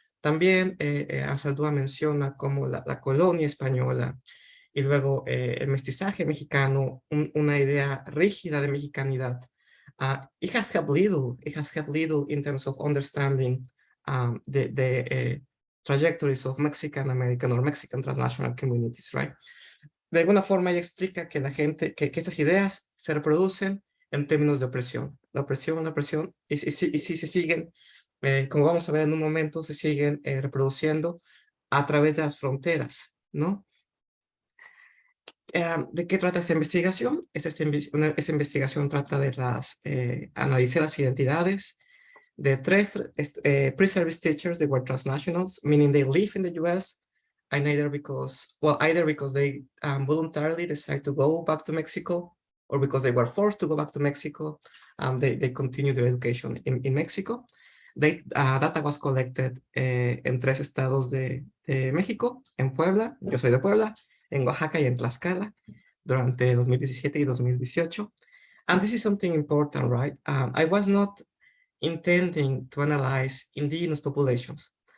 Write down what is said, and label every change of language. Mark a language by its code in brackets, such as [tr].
[es] También Anzaldúa menciona como la colonia española y luego el mestizaje mexicano, una idea rígida de mexicanidad. [en] It has helped little in terms of understanding the trajectories of Mexican American or Mexican transnational communities, right? [es] De alguna forma ella explica que que estas ideas se reproducen en términos de opresión. La opresión, y si se siguen, como vamos a ver en un momento, se siguen reproduciendo a través de las fronteras, ¿no? ¿De qué trata esta investigación? Esta investigación trata de analizar las identidades de tres [en] pre-service teachers that were transnationals, meaning they live in the US, and either because they voluntarily decide to go back to Mexico, or because they were forced to go back to Mexico, they continue their education in Mexico. Data was collected [es] en tres estados de México, en Puebla, yo soy de Puebla, en Oaxaca y en Tlaxcala, durante 2017 y 2018. [en] And this is something important, right? I was not intending to analyze indigenous populations.